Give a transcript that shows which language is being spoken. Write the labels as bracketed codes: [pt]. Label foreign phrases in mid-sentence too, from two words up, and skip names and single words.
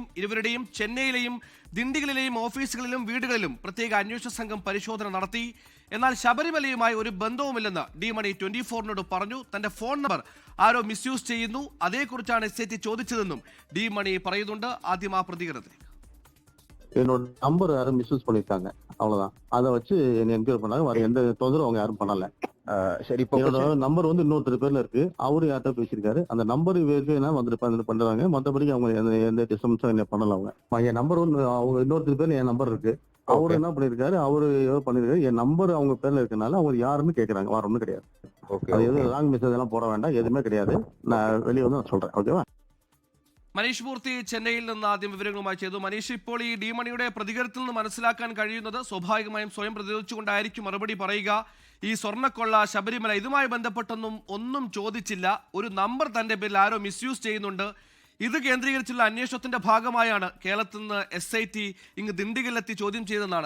[ml] ഇരുവരുടെയും ചെന്നൈയിലെയും ദിണ്ടിഗലിലെയും ഓഫീസുകളിലും വീടുകളിലും പ്രത്യേക അന്വേഷണ സംഘം പരിശോധന നടത്തി. എന്നാൽ ശബരിമലയുമായി ഒരു ബന്ധവുമില്ലെന്ന് ഡി മണി 24നോട് പറഞ്ഞു. തന്റെ ഫോൺ നമ്പർ ആരോ മിസ്യൂസ് ചെയ്യുന്നു, അതേക്കുറിച്ചാണ് SIT ചോദിച്ചതെന്നും ഡി மணி പറയുന്നുണ്ട്. ஆദ്യം ആ പ്രതികരണത്തിലേക്ക്. [ta] என்னோட நம்பர் யாரும் மிஸ்யூஸ் பண்ணிருக்காங்க, அவ்வளவுதான். அதை வச்சு என்ன என்கொயரி பண்ணாங்க. வேற எந்த தொந்தரவும் அவங்க யாரும் பண்ணல. சரி, இப்போ என்னோட நம்பர் வந்து இன்னொருத்தர் பேர்ல இருக்கு. அவரு யார்கிட்ட பேசியிருக்காரு. அந்த நம்பர் வெரிஃபை வந்துட்டு பண்றாங்க. மற்றபடி அவங்க எந்த டிஸ்டர்பன்ஸும் என்ன பண்ணல. அவங்க என் நம்பர் வந்து அவங்க இன்னொருத்தர் பேர்ல என் நம்பர் இருக்கு. அவரு என்ன பண்ணிருக்காரு, அவரு ஏதோ பண்ணிருக்காரு. என் நம்பர் அவங்க பேர்ல இருக்கனால அவங்க யாருன்னு கேக்குறாங்க. வேற ஒண்ணும் கிடையாது. அது எதுவும் ராங் மெசேஜ் எல்லாம் போட வேண்டாம், எதுவுமே கிடையாது. நான் வெளியே வந்து நான் சொல்றேன். ஓகேவா? [ml] മനീഷ് മൂർത്തി ചെന്നൈയിൽ നിന്ന് ആദ്യം വിവരങ്ങളുമായി ചെയ്തു. മനീഷ്, ഇപ്പോൾ ഈ ഡി മണിയുടെ പ്രതികരണത്തിൽ നിന്ന് മനസ്സിലാക്കാൻ കഴിയുന്നത് സ്വാഭാവികമായും സ്വയം പ്രതിരോധിച്ചുകൊണ്ടായിരിക്കും മറുപടി പറയുക. ഈ സ്വർണ്ണക്കൊള്ള, ശബരിമല, ഇതുമായി ബന്ധപ്പെട്ടൊന്നും ഒന്നും ചോദിച്ചില്ല. ഒരു നമ്പർ തന്റെ പേരിൽ ആരോ മിസ്യൂസ് ചെയ്യുന്നുണ്ട്. ഇത് കേന്ദ്രീകരിച്ചുള്ള അന്വേഷണത്തിന്റെ ഭാഗമായാണ് കേരളത്തിൽ നിന്ന് SIT ഇങ്ങ് ദിണ്ടിഗലിലെത്തി ചോദ്യം ചെയ്തതെന്നാണ്.